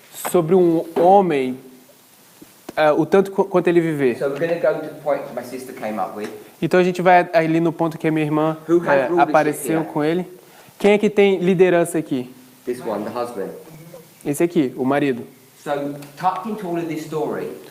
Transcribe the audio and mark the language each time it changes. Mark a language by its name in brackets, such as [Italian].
[Portuguese] sobre um homem o tanto quanto ele viver. [English] So we're going to go to the point my sister came up with. [Portuguese] Então a gente vai ali no ponto que a minha irmã [English] Who has rulership [Portuguese] apareceu [English] here? [Portuguese] com ele. Quem é que tem liderança aqui? [English] This one, the husband. [Portuguese] Esse aqui, o marido. [English] So tucked into all of this story,